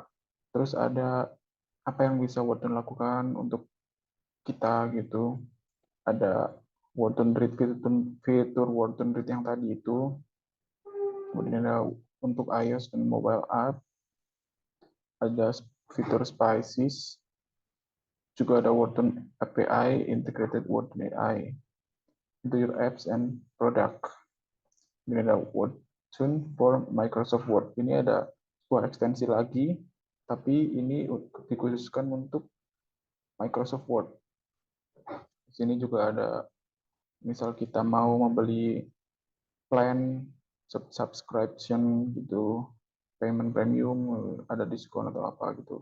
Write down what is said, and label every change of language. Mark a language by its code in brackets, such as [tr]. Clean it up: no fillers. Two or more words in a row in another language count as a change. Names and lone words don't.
[id] Terus ada apa yang bisa Wordtune lakukan untuk kita gitu. Ada Wordtune Read fitur Wordtune Read yang tadi itu. Kemudian ada untuk iOS dan [en] mobile app. [id] Ada fitur Spices. Juga ada Wordtune API, [en] Integrated Wordtune AI into your apps and product. [id] Ini ada Wordtune for Microsoft Word. Ini ada sebuah ekstensi lagi, tapi ini dikhususkan untuk Microsoft Word. Di sini juga ada, misal kita mau membeli [en] plan subscription [id] gitu, [en] payment premium, [id] ada diskon atau apa gitu.